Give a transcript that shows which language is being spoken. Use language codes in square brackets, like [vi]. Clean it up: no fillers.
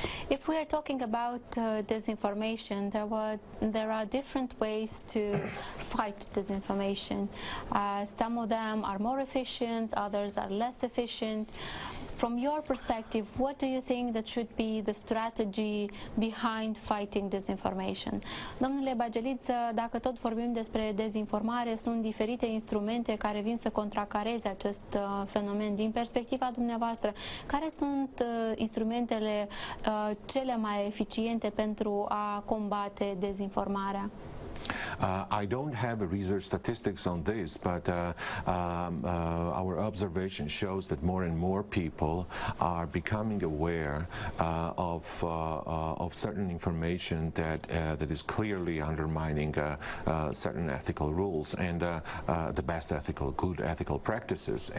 [en] If we are talking about disinformation, there are different ways to fight disinformation. Some of them are more efficient, others are less efficient. From your perspective, what do you think that should be the strategy behind fighting disinformation? [ro] Domnule Bageliț, dacă tot vorbim despre dezinformare, sunt diferite instrumente care vin să contracareze acest fenomen. Din perspectiva dumneavoastră, care sunt instrumentele cele mai eficiente pentru a combate dezinformarea? [en] I don't have research statistics on this, but our observation shows that more and more people are becoming aware of certain information that is clearly undermining certain ethical rules and the best good ethical practices.